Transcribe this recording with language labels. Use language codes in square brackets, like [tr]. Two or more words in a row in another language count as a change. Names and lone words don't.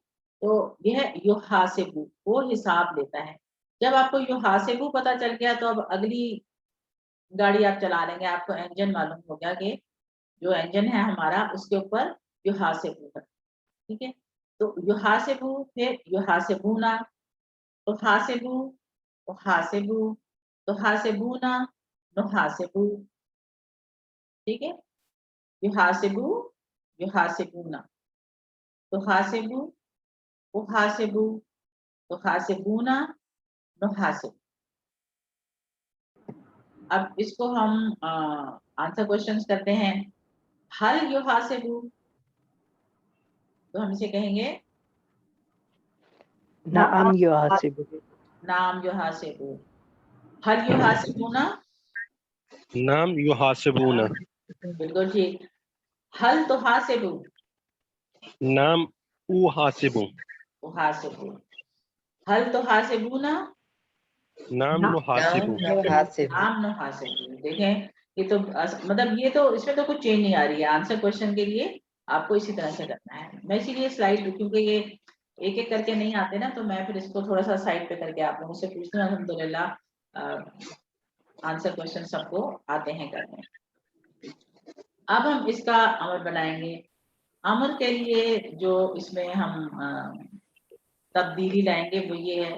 [ur] تو یہ یحاسب، وہ حساب لیتا ہے. جب آپ کو یحاسب پتا چل گیا تو اب اگلی گاڑی آپ چلا لیں گے، آپ کو انجن معلوم ہو گیا کہ جو انجن ہے ہمارا اس کے اوپر یحاسب ہے، ٹھیک ہے. [ar] تحاسب، پھر يحاسبون، تحاسب، تحاسب، تحاسبون، نحاسب, [ur] ٹھیک ہے. [ar] يحاسب، يحاسبون، تحاسب، أحاسب، تحاسبون، نحاسب. [ur] اب اس کو ہم آنسر کوئسچنز کرتے ہیں. [ar] هل يحاسب, [ur] تو ہم اسے کہیں گے [ar] نعم يحاسب, نعم يحاسب. هل يحاسبون, نعم يحاسبون, [ur] بالکل ٹھیک. [ar] هل تحاسب, نعم أحاسب, أحاسب. هل تحاسبون, नाम ना- نحاسب, نعم نحاسب. نعم نحاسب. [ur] دیکھیں، یہ تو مطلب یہ تو اس میں تو کچھ چینج نہیں آ رہی ہے آنسر کوئسچن کے لیے. آپ کو اسی طرح سے کرنا ہے. میں اسی لیے سلائڈ کیونکہ یہ ایک ایک کر کے نہیں آتے نا تو میں پھر اس کو تھوڑا سا سائڈ پہ کر کے آپ لوگوں سے پوچھتی ہوں. الحمدللہ آنسر کوشچن سب کو آتے ہیں کرنے. اب ہم اس کا عمل بنائیں گے. عمل کے لیے جو اس میں ہم تبدیلی لائیں گے وہ یہ ہے.